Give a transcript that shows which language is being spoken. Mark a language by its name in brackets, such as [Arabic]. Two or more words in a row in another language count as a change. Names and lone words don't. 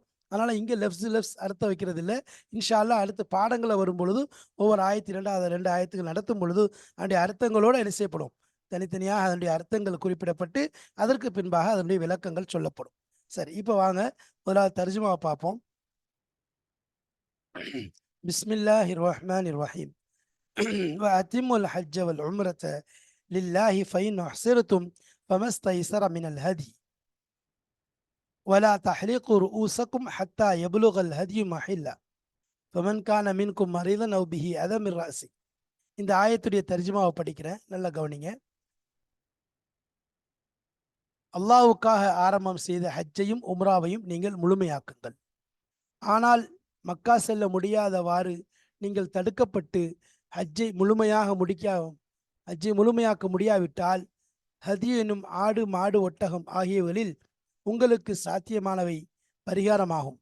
[Tamil] அதனால் இங்கே லெஃப்ட்ஸ் அர்த்தம் வைக்கிறது இல்லை. [Arabic] إن شاء الله [Tamil] அடுத்த பாடங்களை வரும் பொழுது ஒவ்வொரு ஆயத்து 2 ஆயத்துகள் நடத்தும் பொழுது அதனுடைய அர்த்தங்களோடு என்ன செய்யப்படும், தனித்தனியாக அதனுடைய அர்த்தங்கள் குறிப்பிடப்பட்டு அதற்கு பின்பாக அதனுடைய விளக்கங்கள் சொல்லப்படும். சரி, இப்போ வாங்க முதலாவது தர்ஜுமாவை பார்ப்போம். [Arabic] بسم الله الرحمن الرحيم. وأتموا الحج والعمرة لله فإن أحصرتم فما استيسر من الهدي ولا تحلقوا رؤوسكم حتى يبلغ الهدي محله فمن كان منكم مريضا أو به أذى من رأسه. [Tamil] இந்த ஆயத்துடைய தர்ஜுமாவை படிக்கிறேன், நல்லா கவனிங்க. அல்லாஹ்வுக்காக ஆரம்பம் செய்த ஹஜ்ஜையும் உம்ராவையும் நீங்கள் முழுமையாக்குங்கள். ஆனால் மக்கா செல்ல முடியாதவாறு நீங்கள் தடுக்கப்பட்டு ஹஜ்ஜை முழுமையாக்க முடியாவிட்டால் ஹதி என்னும் ஆடு மாடு ஒட்டகம் ஆகியவர்களில் உங்களுக்கு சாத்தியமானவை பரிகாரமாகும்.